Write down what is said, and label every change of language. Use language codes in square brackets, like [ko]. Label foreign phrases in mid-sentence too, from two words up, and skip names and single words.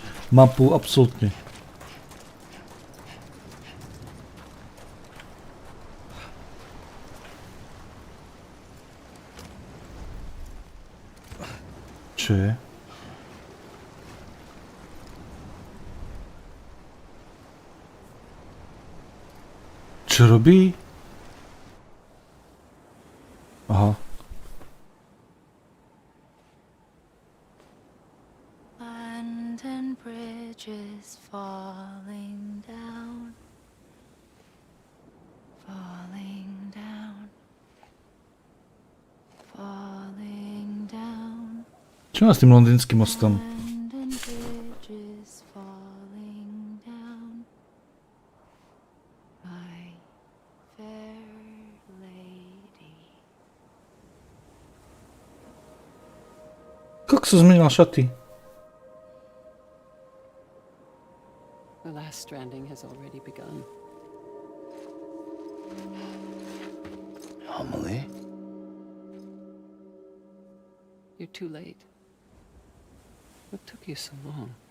[sk] Mapu absolútne. Čo je? Čo robí? Aha. [en] London Bridge is falling down. Falling down. Falling down. [sk] Čo má s tým londýnskym mostom? [en] London Bridge is falling down. My fair lady. [sk] Kako sa zmenila šaty? [en] The last stranding has already begun. Amelie? You're too late. What took you so long?